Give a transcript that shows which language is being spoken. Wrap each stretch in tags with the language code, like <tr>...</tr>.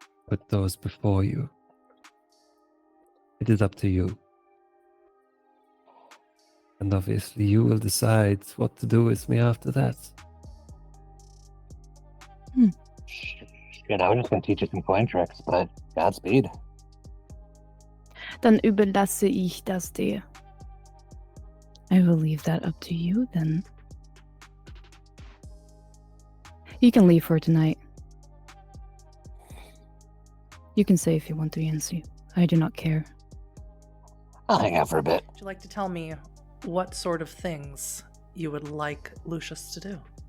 <en>put those before you. It is up to you. And obviously you will decide what to do with me after that. Shit, I was just gonna teach you some coin tricks, but Godspeed.</en> <de>Dann überlasse ich das dir.</de> <en>I will leave that up to you then. You can leave for tonight. You can stay if you want to, Yancey. I do not care. I'll hang out for a bit. Would you like to tell me what sort of things you would like Lucius to do?</en>